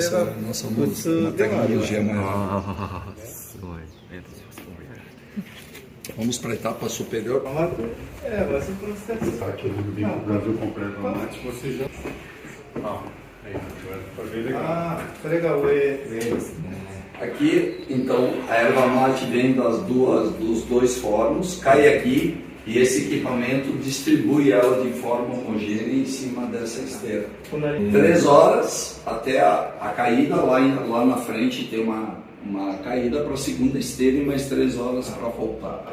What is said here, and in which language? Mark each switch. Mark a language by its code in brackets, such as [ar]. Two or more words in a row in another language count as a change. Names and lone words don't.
[pt] isso [ja] が [pt] é nossa [ja] 普通ではありませ [pt] tecnologia [ja] ん。 [pt] maior. [ja] すごい。ありがとうございます。 [pt] Vamos para a etapa superior. Mas o processo. Aqui no Brasil completo, antes você já. Legal. [ja] それが上ですね。 [pt] Aqui, então, a erva mate vem dos 2 fornos, cai aqui e esse equipamento distribui ela de forma homogênea em cima dessa esteira. 3 horas até a caída, lá na frente tem uma caída para a segunda esteira e mais 3 horas para voltar.